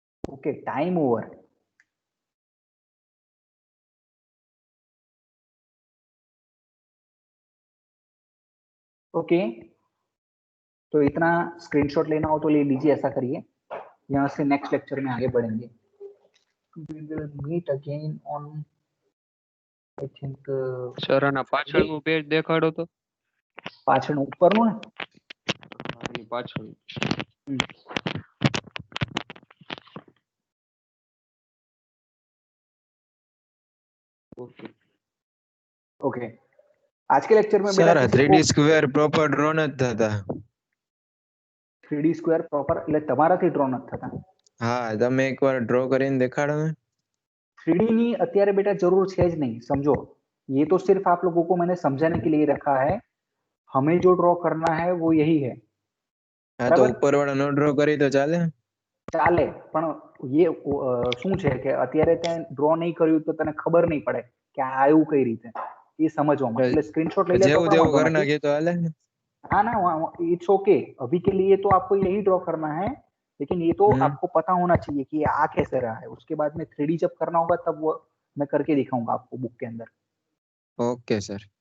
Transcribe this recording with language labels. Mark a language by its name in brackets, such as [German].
[Hindi] Okay, time over. Okay, तो इतना screenshot लेना हो तो ले लीजिए, ऐसा करिए। यहाँ से नेक्स्ट लेक्चर में आगे बढ़ेंगे। [English] We will meet again on, I think, [Gujarati] sir આના પાછળનું પેજ દેખાડો તો. પાછળનું ઉપરનું ને? આની પાછળ. [Hindi] ओके ओके, आज के लेक्चर में सर बेटा [Gujarati] 3D સ્ક્વેર પ્રોપર ડ્રો નથી થતા. 3D સ્ક્વેર પ્રોપર એટલે તમારાથી ડ્રો નથી થતા? હા, તમે એકવાર ડ્રો કરીને દેખાડો ને. 3D ની અત્યારે [Hindi] बेटा जरूर है [Gujarati] જ [Hindi] नहीं, समझो। ये तो सिर्फ आप लोगों को मैंने समझाने के लिए रखा है। हमें जो ड्रॉ करना है वो यही है। [Gujarati] હા તો ઉપરવાળા નો ડ્રો કરી તો ચાલે? ચાલે, પણ [Hindi] ये [Gujarati] શું છે કે અત્યારે તે ડ્રો નહીં કર્યું તો તને ખબર નહીં પડે કે આ આવ્યું કઈ રીતે, એ સમજવામાં। એટલે [Hindi] સ્ક્રીનશॉट ले ले तो [Gujarati] જેવું પણ જેવું વાંધો કરી નથી। નાખીએ તો હાલે ને? [Hindi] हाँ ना, [English] It's okay. [Hindi] अभी के लिए तो आपको यही ड्रॉ करना है, लेकिन ये तो आपको पता होना चाहिए कि ये आ कैसे रहा है। उसके बाद में 3D जब करना होगा तब वो मैं करके दिखाऊंगा आपको बुक के अंदर। Okay sir.